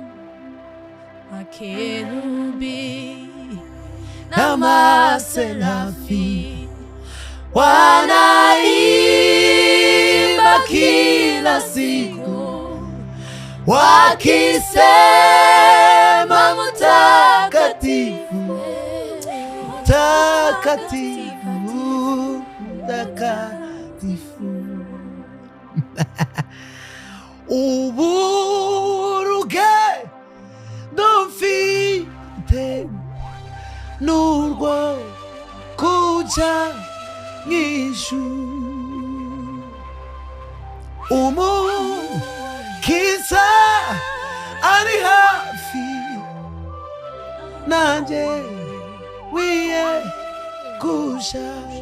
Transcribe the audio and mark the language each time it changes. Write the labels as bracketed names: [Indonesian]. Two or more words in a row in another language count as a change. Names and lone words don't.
[Swahili] Makerubi na maserafi wanaimba kila siku, wakisema mtakatifu, mtakatifu, mtakatifu. [Rundi] Urugendo mfite n'urwo kuja mw'ijuru, umukiza ari hafi, nanje wiye kuja.